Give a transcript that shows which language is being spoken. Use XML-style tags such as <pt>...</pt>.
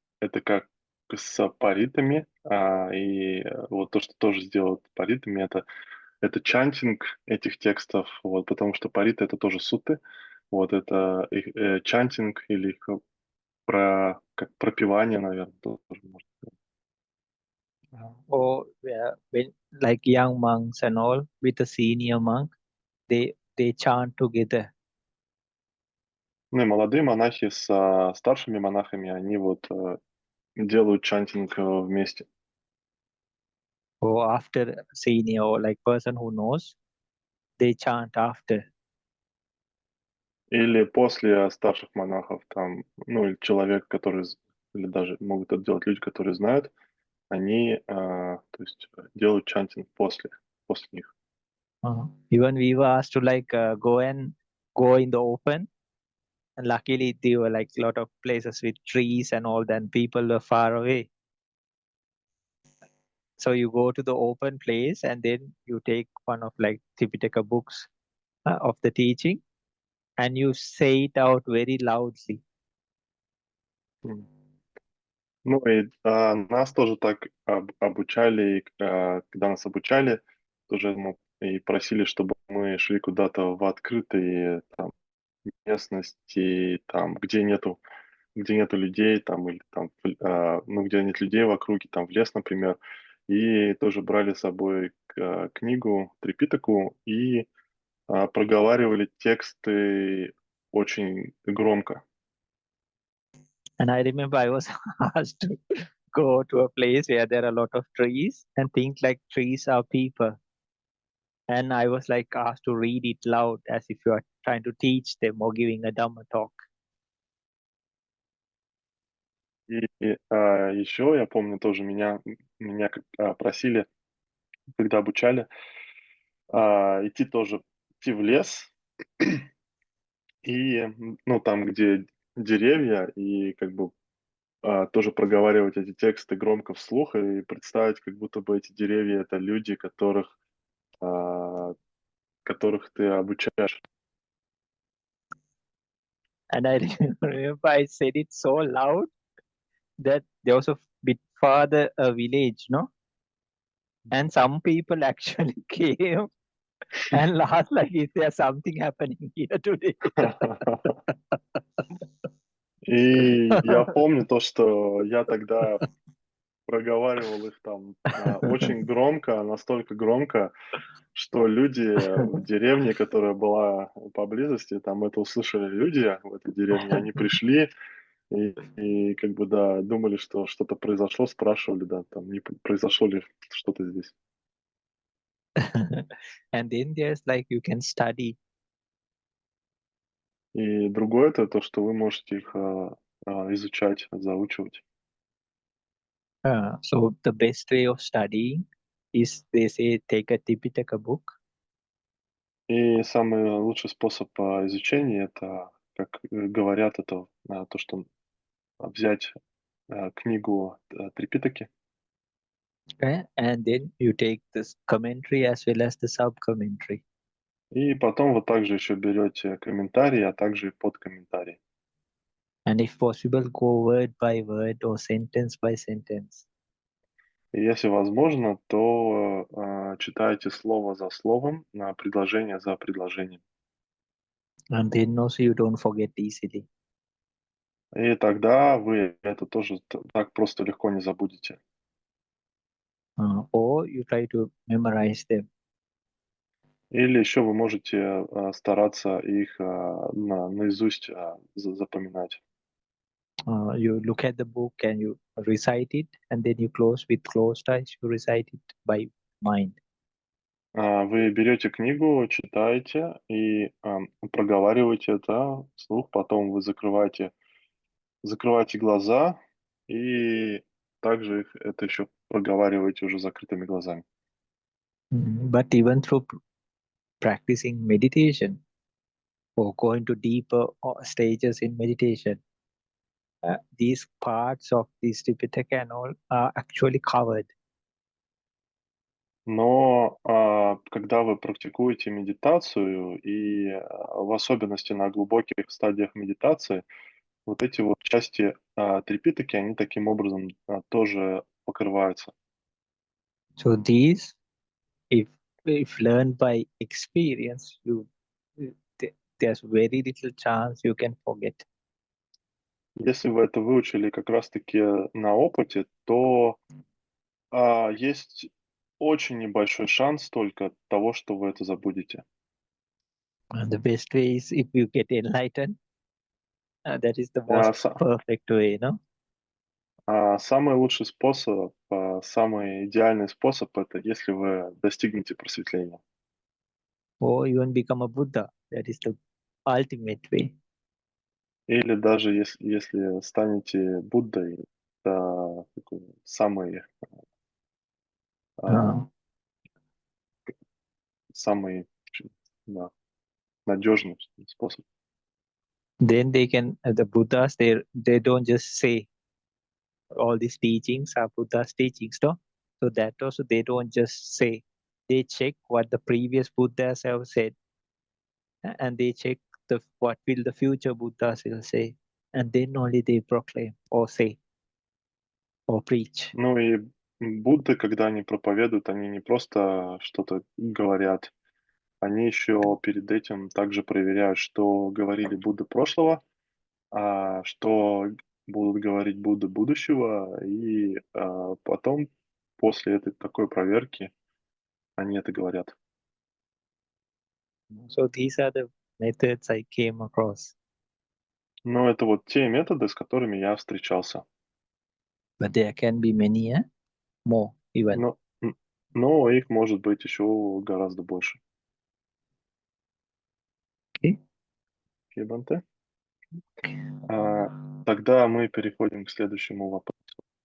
<ru>Это как с паритами, вот то, что тоже сделают паритами, это чантинг этих текстов, вот, потому что париты — это тоже сутты. Вот это их, чантинг или их как пропевание, наверное, тоже можно сказать.</ru> <en>or when like young monks and all with a senior monk, they chant together.</en> <ru>Ну и молодые монахи с старшими монахами, они вот делают чантинг вместе.</ru> <en>Or after senior or like person who knows, they chant after.</en> <ru>Или после старших монахов, там, ну, или человек, или даже могут это делать люди, которые знают, они, то есть, делают чантинг после них.</ru> <en>Even we were asked to go in the open. And luckily, there were like a lot of places with trees and all, then people were far away. So you go to the open place and then you take one of like Tipitaka books of the teaching and you say it out very loudly. М.</en> <ru>Ну и нас тоже так обучали, и, когда нас обучали, тоже и просили, чтобы мы шли куда-то в открытые там местности, там, где нету людей, там, или там, ну, где нет людей в округе, там, в лес, например, и тоже брали с собой книгу, трипитаку и проговаривали тексты очень громко.</ru> <en>And I remember I was asked to go to a place where there are a lot of trees and think like trees are people. And I was like asked to read it loud as if you are trying to teach them or giving a Dhamma talk.</en> <ru>И еще я помню тоже меня просили, когда обучали, идти в лес и, ну, там, где деревья, и как бы тоже проговаривать эти тексты громко вслух и представить, как будто бы эти деревья — это люди, а, которых ты обучаешь.</ru> <en>And I remember I said it so loud that there was a bit farther a village, no? And some people actually came and asked like, is there something happening here today?</en> <ru>И я помню то, что я тогда проговаривал их там очень громко, настолько громко, что люди в деревне, которая была поблизости, там это услышали люди в этой деревне, они пришли и как бы, да, думали, что что-то произошло, спрашивали, да, там, не произошло ли что-то здесь.</ru> <en>And then there's like you can study.</en> <ru>И другое это то, что вы можете их изучать, заучивать.</ru> <en>So the best way of studying is they say take a Tipitaka book</en> <ru>И самый лучший способ изучения это, как говорят, это то, что взять книгу Трипитаки,</ru> <en>and then you take this commentary as well as the sub commentary.</en> <ru>и потом вы также еще берете комментарии, а также и подкомментарии.</ru> <en>And if possible, go word by word or sentence by sentence.</en> <ru>И если возможно, то читайте слово за словом, предложение за предложением.</ru> <en>And then also you don't forget easily.</en> <ru>И тогда вы это тоже так просто легко не забудете.</ru> <en>Or you try to memorize them.</en> <ru>Или еще вы можете стараться их наизусть запоминать.</ru> <en>You look at the book and you recite it, and then you close with closed eyes, you recite it by mind.</en> <ru>Вы берете книгу, читаете и проговариваете это вслух, потом вы закрываете глаза и также это еще проговариваете уже закрытыми глазами.</ru> <en>But even through practicing meditation or going to deeper stages in meditation, these parts of this Tipitaka and all are actually covered.</en> <ru>Но когда вы практикуете медитацию и в особенности на глубоких стадиях медитации, вот эти вот части трипитаки, они таким образом тоже покрываются.</ru> <en>So these, if learned by experience, there's very little chance you can forget.</en> <ru>Если вы это выучили как раз-таки на опыте, то есть очень небольшой шанс только того, что вы это забудете.</ru> <en>And the best way is if you get enlightened. That is the А, most perfect way, no?</en> <ru>Самый лучший способ, самый идеальный способ это если вы достигнете просветления.</ru> <en>Or even become a Buddha. That is the ultimate way.</en> <ru>Или даже если станете Буддой, это такой самый, Uh, самый да, надежный способ.</ru> <en>then they can, the Buddhas, they don't just say all these teachings are Buddha's teachings, no? So that also they don't just say. They check what the previous Buddhas have said, and they check what will the future Buddhas will say, and then only they proclaim or say or preach.</en> <ru>Ну и Будды, когда они проповедуют, они не просто что-то говорят, они еще перед этим также проверяют, что говорили Будды прошлого, что будут говорить Будды будущего, и потом, после этой такой проверки, они это говорят.</ru> <en>So these are the methods I came across.</en> <ru>Но это вот те методы, с которыми я встречался.</ru> <en>But there can be many more even.</en> <ru>Но их может быть еще гораздо больше.</ru> <en>Okay.</en> <ru>Окей, Бханте? Тогда мы переходим к следующему вопросу.</ru>